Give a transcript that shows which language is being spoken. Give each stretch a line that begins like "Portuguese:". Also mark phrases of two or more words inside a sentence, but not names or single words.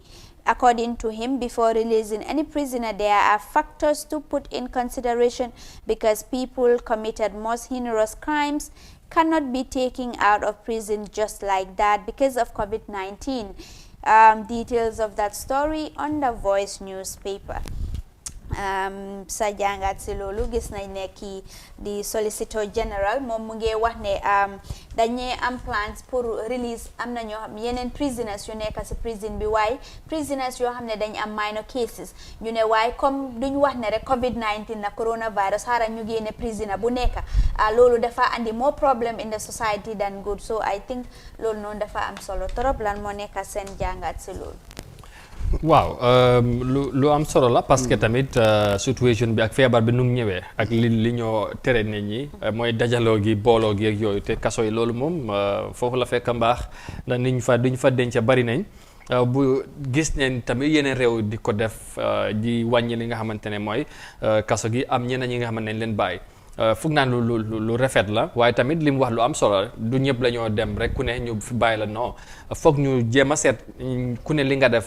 English: According to him, before releasing any prisoner, there are factors to put in consideration because people committed most heinous crimes cannot be taken out of prison just like that because of COVID-19. Details of that story on the Voice newspaper.
Wolof: Sa jàngat si loolu gis nañ ne kii di
English: Solicitor General
Wolof: moom mu ngi wax ne dañuy am plans pour release am na ñoo xam yeneen prisoners yu nekk si prison bi waaye prisoners yoo xam ne dañ am
English: minor cases
Wolof: ñu ne waaye comme duñ wax ne rek COVID-19 na coronavirus xaaral ñu génne prisoner bu nekk loolu dafa andi
English: more problem in the society than good, so I think
Wolof: loolu noonu dafa am solo trop. Lan moo nekk seen jàngat si loolu. waaw lu am solo la
French: parce que
Wolof: tamit situation bi ak feebar bi nu mu ñëwee ak li ñoo tere nit ñi mooy dajaloo gi booloo gi ak yooyu te kaso yi loolu moom foofu la fekk mbaax ndax duñ fa denc bari nañ bu gis nañ tamit yeneen réew di ko def di wàññi li nga xamante ne mooy kaso gi am ñeneen ñi nga xamante ne leen bàyyi foog naa lu rafet la waaye tamit li mu wax lu am solo du ñëpp la ñoo dem rek ku ne ñu fi bàyyi la non foog ñu jéem a seet ku ne li nga def.